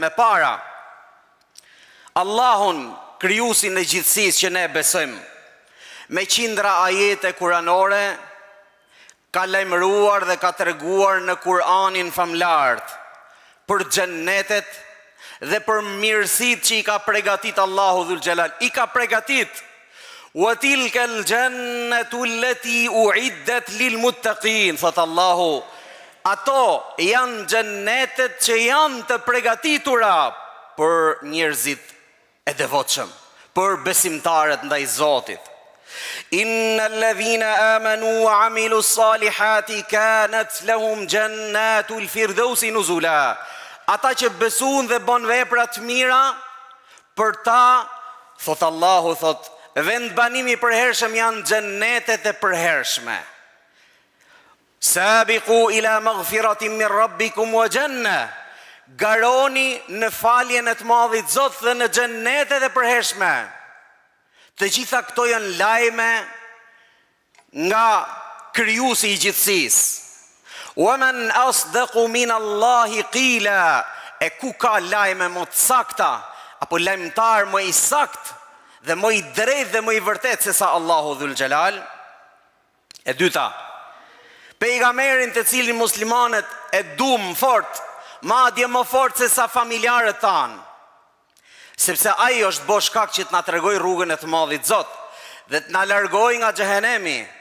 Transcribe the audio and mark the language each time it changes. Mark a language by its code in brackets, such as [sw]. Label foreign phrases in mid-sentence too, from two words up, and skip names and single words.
[sq] E para, Allahun, krijuesin e gjithësisë që ne besojmë, me qindra ajete kuranore, ka lajmëruar dhe ka treguar në Kur'anin famlart për xhennetet dhe për mirësitë që i ka përgatit Allahu Dhul Xhelal. I ka përgatit [ar] وتلك الجنة التي أعدت للمتقين. [sq] Thot Allahu, ato janë xhennetet që janë të përgatitura për njerëzit e devotshëm, për besimtarët ndaj Zotit. [ar] إن الذين آمنوا وعملوا الصالحات كانت لهم جنات الفردوس نزلا. [sq] Ata që besuan dhe bën vepra të mira, për ta, thot Allahu, thot, vend banimi i përhershëm janë xhennetet e përhershme. [ar] سابقوا إلى مغفرة من ربكم وجنة. [sq] Garoni në faljen e të madhit Zot dhe në xhennetet e përhershme. Të gjitha këto janë lajme nga krijuesi i gjithësisë. [ar] ومن أصدق من الله قيلا. [sq] E ku ka lajme më të sakta, apo lajmëtar më i sakt dhe më i drejtë dhe më i vërtet se sa Allahu Dhul Xhelal? E dyta, pejgamberin të cilin muslimanët e duam fort, madje më fort se sa familjarët tanë, sepse ai është bo shkak që të na tregoj rrugën e të madhit Zot dhe të na largoj nga xhehenemi.